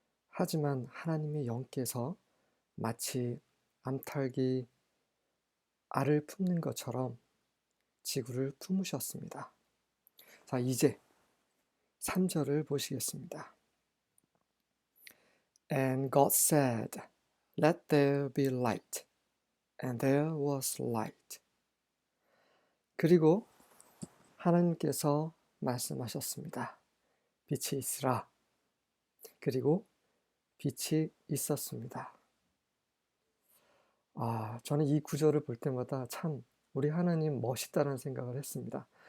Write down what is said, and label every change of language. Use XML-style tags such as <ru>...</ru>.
<ko>하지만 하나님의 영께서 마치 암탉이 알을 품는 것처럼 지구를 품으셨습니다. 자, 이제 3절을 보시겠습니다.</ko> <en>And God said, Let there be light. And there was light.</en> <ko>그리고 하나님께서 말씀하셨습니다. 빛이 있으라. 그리고 빛이 있었습니다. 저는 이 구절을 볼 때마다 참 우리 하나님 멋있다는 생각을 했습니다.</ko>